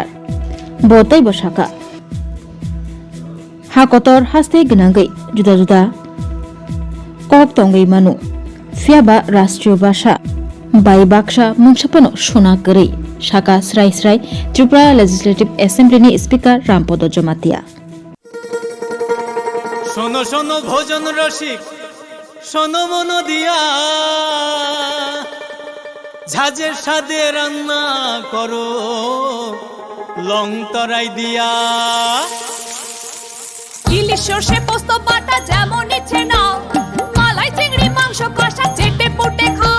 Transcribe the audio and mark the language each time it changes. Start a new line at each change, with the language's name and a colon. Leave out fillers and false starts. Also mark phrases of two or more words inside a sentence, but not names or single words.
Kok Borok: Botai Boshaka Hakotor haste gnangai juda-juda kop tongai manu fiaba rastriyo basha bai baksha mungshapano shona gari shaka srai Tripura Legislative Assembly ni Speaker Rampodo Jomatia
Bangla: শোনো শোনো ভোজন রসিক শোনো মন দিয়া ঝাঁঝের স্বাদে রান্না করো লং তরাই দিয়া ইলিশ সর্ষে পোস্ত বাটা যেমন ইচ্ছে নাও মালাই চিংড়ি মাংস কষা চেটে পুটে খাও